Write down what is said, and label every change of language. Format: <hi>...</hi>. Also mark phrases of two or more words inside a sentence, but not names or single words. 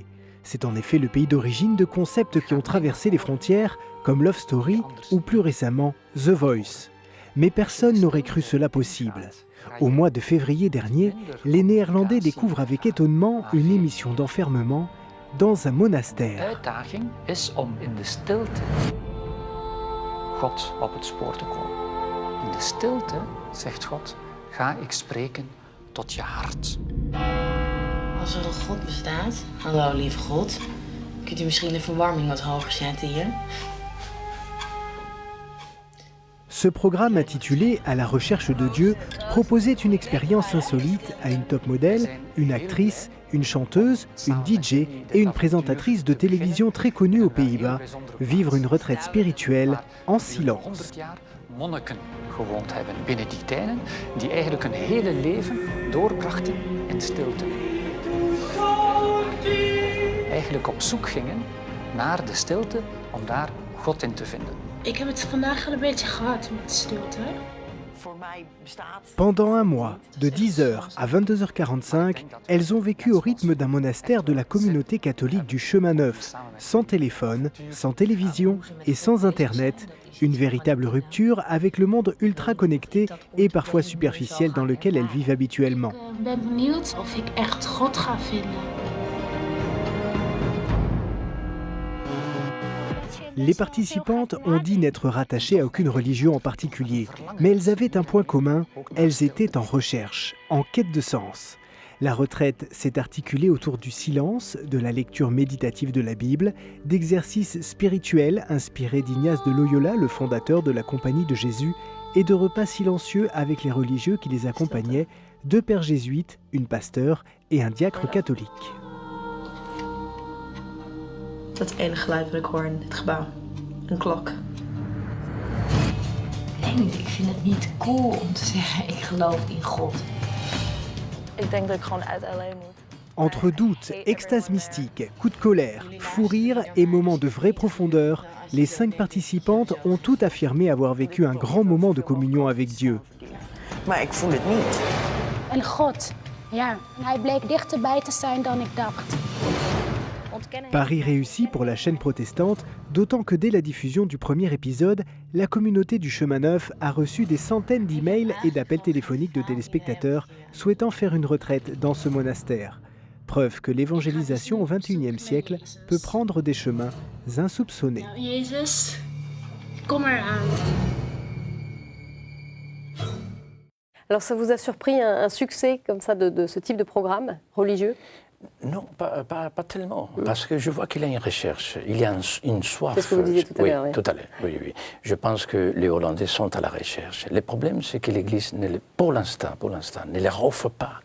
<fr>C'est en effet le pays d'origine de concepts qui ont traversé les frontières, comme Love Story ou plus récemment The Voice. Mais personne n'aurait cru cela possible. Au mois de février dernier, les Néerlandais découvrent avec étonnement une émission d'enfermement dans un monastère.</fr> <nl>uitdaging is om in de stilte God op het spoor te komen. In de stilte, zegt God, ga ik spreken tot je hart. Als er een God bestaat, hallo lieve God, kunt u misschien de verwarming wat hoger zetten hier?</nl> <fr>Ce programme intitulé « À la recherche de Dieu » proposait une expérience insolite à une top modèle, une actrice, une chanteuse, une DJ et une présentatrice de télévision très connue aux Pays-Bas vivre une retraite spirituelle en silence.</fr> <nl>Monniken gewoond hebben, Benedictijnen, die eigenlijk hun hele leven doorbrachten in stilte. Eigenlijk op zoek gingen naar de stilte om daar God in te vinden. Ik heb het vandaag al een beetje gehad met stilte.</nl> <fr>Pendant un mois, de 10h à 22h45, elles ont vécu au rythme d'un monastère de la communauté catholique du Chemin Neuf, sans téléphone, sans télévision et sans Internet. Une véritable rupture avec le monde ultra connecté et parfois superficiel dans lequel elles vivent habituellement.</fr> <nl>Ik ben benieuwd of ik echt God ga vinden.</nl> <fr>Les participantes ont dit n'être rattachées à aucune religion en particulier, mais elles avaient un point commun, elles étaient en recherche, en quête de sens. La retraite s'est articulée autour du silence, de la lecture méditative de la Bible, d'exercices spirituels inspirés d'Ignace de Loyola, le fondateur de la Compagnie de Jésus, et de repas silencieux avec les religieux qui les accompagnaient, deux pères jésuites, une pasteur et un diacre catholique.</fr> <nl>Dat is het enige geluid wat ik hoor in dit gebouw. Een klok. Nee, ik vind het niet cool om te zeggen ik geloof in God. Ik denk dat ik gewoon uit LA moet.</nl> <fr>Entre doute, extase mystique, coups de colère, fou rire et moments de vraie profondeur, les 5 participantes ont toutes affirmé avoir vécu un grand moment de communion avec Dieu.</fr> <nl>Maar ik voel het niet. En God, ja, en hij bleek dichterbij te zijn dan ik dacht.</nl> <fr>Pari réussi pour la chaîne protestante, d'autant que dès la diffusion du premier épisode, la communauté du Chemin Neuf a reçu des centaines d'emails et d'appels téléphoniques de téléspectateurs souhaitant faire une retraite dans ce monastère. Preuve que l'évangélisation au XXIe siècle peut prendre des chemins insoupçonnés.</fr> <nl>Jezus, kom eraan.</nl> <fr>Alors ça vous a surpris un succès comme ça de ce type de programme religieux? Non, pas tellement, parce que je vois qu'il y a une recherche, il y a une soif. C'est ce que vous disiez tout à l'heure. Oui, tout à l'heure, oui. Je pense que les Hollandais sont à la recherche. Le problème, c'est que l'Église, pour l'instant, ne les offre pas.</fr>